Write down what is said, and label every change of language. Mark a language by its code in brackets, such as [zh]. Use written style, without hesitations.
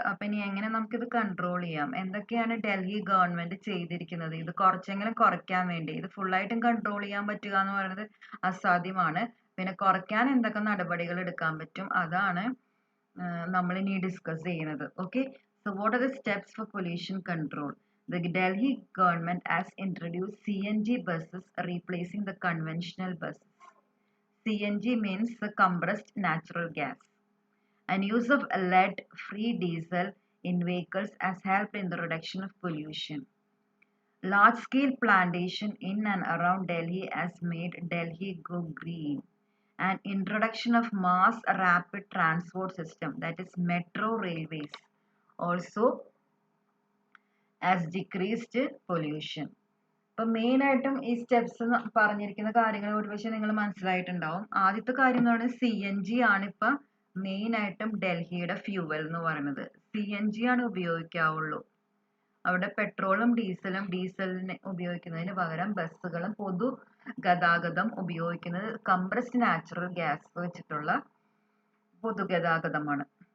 [ml] അപ്പൊ ഇനി എങ്ങനെ നമുക്കിത് കൺട്രോൾ ചെയ്യാം? എന്തൊക്കെയാണ് ഡൽഹി ഗവൺമെന്റ് ചെയ്തിരിക്കുന്നത് ഇത് കുറച്ചെങ്കിലും കുറയ്ക്കാൻ വേണ്ടി? ഇത് ഫുള്ളായിട്ടും കൺട്രോൾ ചെയ്യാൻ പറ്റുക എന്ന് പറയുന്നത് അസാധ്യമാണ്. പിന്നെ കുറയ്ക്കാൻ എന്തൊക്കെ നടപടികൾ എടുക്കാൻ പറ്റും അതാണ് നമ്മൾ ഇനി ഡിസ്കസ് ചെയ്യുന്നത്. [en] Okay, so what are the steps for pollution control? The Delhi government has introduced CNG buses replacing the conventional buses. CNG means the compressed natural gas. And use of lead-free diesel in vehicles has helped in the reduction of pollution. Large-scale plantation in and around Delhi has made Delhi go green. And introduction of mass rapid transport system, that is metro railways, also has decreased pollution. [ml] ഇപ്പൊ main ആയിട്ടും ഈ steps പറഞ്ഞിരിക്കുന്ന കാര്യങ്ങൾ ഒരുപക്ഷെ നിങ്ങൾ മനസ്സിലായിട്ടുണ്ടാവും. ആദ്യത്തെ കാര്യം എന്ന് പറയുന്നത് CNG ആണ് ഇപ്പൊ മെയിൻ ആയിട്ടും ഡൽഹിയുടെ ഫ്യൂവൽ എന്ന് പറയുന്നത്. CNG ആണ് ഉപയോഗിക്കാവുള്ളൂ. അവിടെ പെട്രോളും ഡീസലിനെ ഉപയോഗിക്കുന്നതിന് പകരം ബസ്സുകളും പൊതുഗതാഗതം ഉപയോഗിക്കുന്നത് കംപ്രസ്ഡ് നാച്ചുറൽ ഗ്യാസ് വെച്ചിട്ടുള്ള പൊതുഗതാഗതമാണ്.